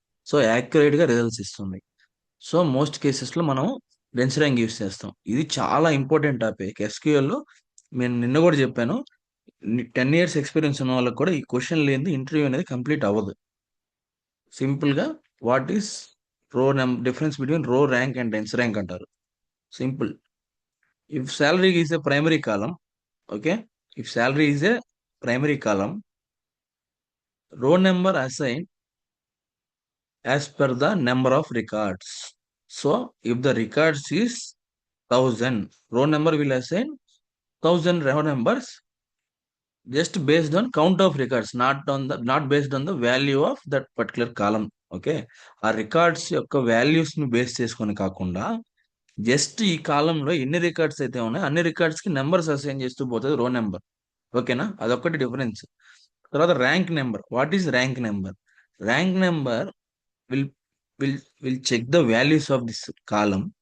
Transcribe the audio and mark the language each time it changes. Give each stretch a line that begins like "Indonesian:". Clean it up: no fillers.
Telugu: So యాక్యురేట్గా results ఇస్తుంది. So most కేసెస్లో మనం డెన్స్ ర్యాంక్ యూస్ చేస్తాం. ఇది చాలా ఇంపార్టెంట్ టాపిక్ ఎస్క్యూఎల్లో. నేను నిన్న కూడా చెప్పాను, 10 years ఎక్స్పీరియన్స్ ఉన్న వాళ్ళకి కూడా ఈ క్వశ్చన్ లేని ఇంటర్వ్యూ అనేది కంప్లీట్ అవ్వదు. సింపుల్గా
English: what is difference between row rank and dense rank
Telugu: అంటారు.
English: Simple. If salary is a primary column, okay, if salary is a primary column, row number assigned as per the number of records. So if the records is 1,000, row number will assign 1,000 row numbers just based on count of records, not based on the value of that particular column.
Telugu: Okay, ఆ records యొక్క values ని base చేసుకొని కాకుండా just ఈ కాలంలో ఎన్ని records అయితే ఉన్నాయో అన్ని రికార్డ్స్ కి నెంబర్స్ అసైన్ చేస్తూ పోతుంది రో నెంబర్. ఓకేనా, అదొక్కటి డిఫరెన్స్. తర్వాత rank number.
English: What is rank number? Rank number will will check the values of this column.